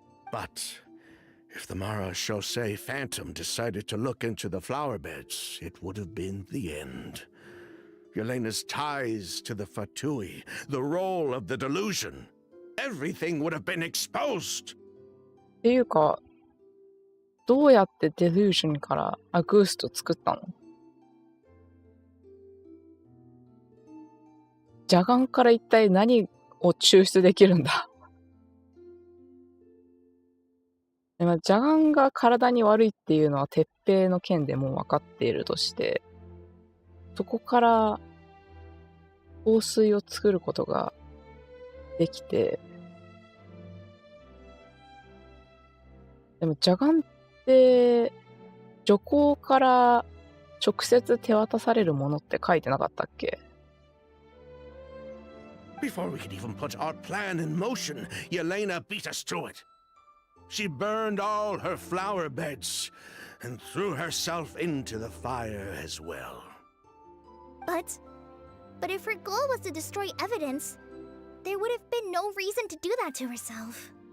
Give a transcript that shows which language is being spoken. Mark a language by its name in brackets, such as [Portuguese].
[English] But if the Mara Chaussee Phantom decided to look into the flower beds, it would have been the end. Yelena's ties to the Fatui, the role of the delusion, everything would have been exposed. [Japanese] っていうか、どうやってデルージョンからアグースト作ったの？邪眼から一体何を抽出できるんだ？でも邪眼が体に悪いっていうのは鉄平の件でもう分かっているとして、そこから香水を作ることができて、でも邪眼って女皇から直接手渡されるものって書いてなかったっけ？ [English] Before we could even put our plan in motion, Yelena beat us to it. She burned all her flower beds and threw herself into the fire as well. But if her goal was to destroy evidence, there would have been no reason to do that to herself.